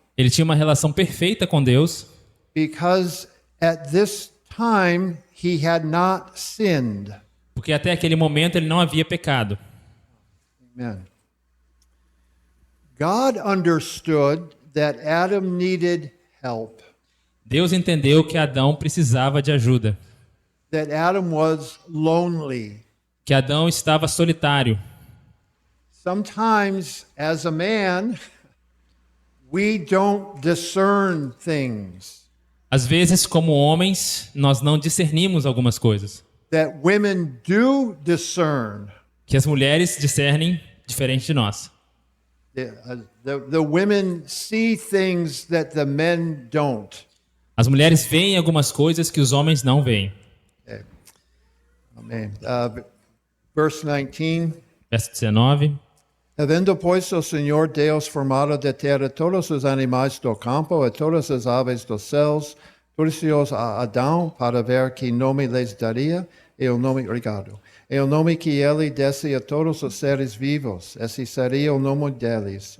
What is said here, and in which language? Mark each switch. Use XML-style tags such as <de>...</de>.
<pt>Ele tinha uma relação perfeita com Deus,</pt> <en>because at this time he had not sinned.</en> <pt>porque até aquele momento ele não havia pecado.</pt> <en>Amen. God understood that Adam needed help,</en> <pt>Deus entendeu que Adão precisava de ajuda,</pt> <en>that Adam was lonely.</en> <pt>que Adão estava solitário.</pt> <en>Sometimes, as a man, we don't discern things</en> <pt>Às vezes, como homens, nós não discernimos algumas coisas,</pt> <en>that women do discern.</en> <pt>que as mulheres discernem diferente de nós.</pt> <en>The women see things that the men don't.</en> <pt>As mulheres veem algumas coisas que os homens não veem.</pt> <en>Okay. Amen. Verse 19.</en> <pt>Verso 19. Havendo, pois, o Senhor Deus formado da terra todos os animais do campo e todas as aves dos céus, trouxe-os a Adão para ver que nome lhes daria, e o nome, obrigado, e o nome que ele desse a todos os seres vivos, esse seria o nome deles.</pt>